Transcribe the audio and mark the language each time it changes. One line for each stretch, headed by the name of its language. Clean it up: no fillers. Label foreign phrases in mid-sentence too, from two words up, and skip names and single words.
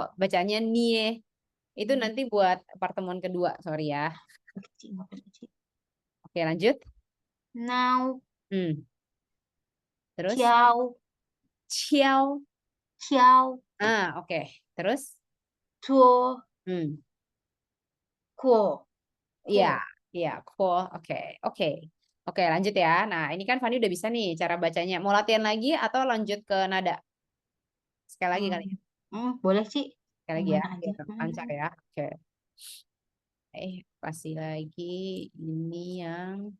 Indonesian: Bacanya Nie. Itu nanti buat pertemuan kedua. Sorry ya. Oke, Ci, nggak apa-apa, Ci. Oke, lanjut. Now, Hmm. Terus? Ciao, Ciao. Ciao, Oke. Terus? Tuo, Hmm. Kuo, Iya. Kuo. Iya. Cool. Oke. Oke. Oke, lanjut ya. Nah, ini kan Fani udah bisa nih cara bacanya. Mau latihan lagi atau lanjut ke nada? Sekali lagi kali ya. Boleh, Ci. Sekali Yang lagi ya. mana aja. Biar lancar ya. Oke. Kasih lagi ini yang